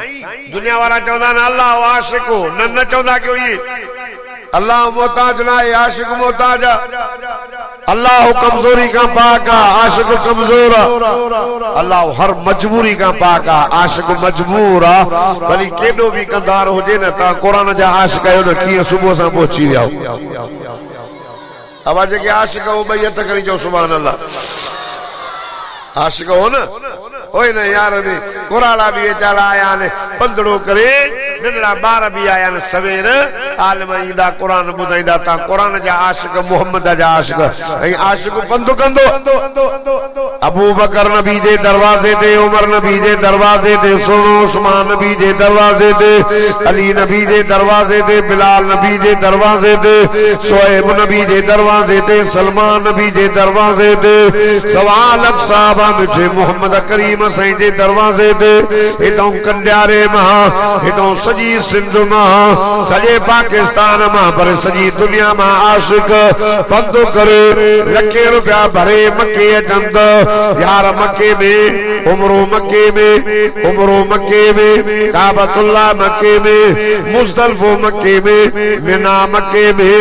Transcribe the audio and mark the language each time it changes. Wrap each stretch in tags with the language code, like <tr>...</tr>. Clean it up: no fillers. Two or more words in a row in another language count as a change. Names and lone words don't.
<sd>दुनिया वारा चवंदा आहिनि अल्लाह आशिक न चवंदा कयो ये अल्लाह मोहताज न आहे आशिक मोहताज अल्लाह कमजोरी का पाक आहे आशिक कमजोर आहे अल्लाह हर मजबूरी का पाक आहे आशिक मजबूर आहे भली केॾो बि कंदार हुजे न तव्हां क़ुरान जा आशिक आहियो न कीअं सुबुह सां पहुची विया अब जेके आशिक हो ॿई हथ खणी चओ</sd> <ar>سبحان الله</ar> <sd>आशिक हो न होए न यार ने कुराला भी वेचारा आया ने पंदड़ो करे नंढड़ा बार भी आया ने सवेर आलम ईंदा कुरान बुधाईंदा ता कुरान जा आशिक मोहम्मद जा आशिक ऐं आशिक पंध कंदो अबू बकर नबी जे दरवाजे ते उमर नबी जे दरवाजे ते सोनो उस्मान नबी जे दरवाजे ते अली नबी जे दरवाजे ते बिलाल नबी जे दरवाजे ते शुएब नबी जे दरवाजे ते सलमान नबी जे दरवाजे ते सवाल साहब मिठे मोहम्मद करीम साईं जे दरवाजे ते हितों कंडियारे मां हितों सॼी सिंध मां सॼे पाकिस्तान मां पर सॼी दुनिया मां आशिक पंधु करे लखे रुपया भरे मके अचंद यार मके में उमरो मके में काबतुल्लाह मके में मुज़दलिफो मके में मिना मके में</sd>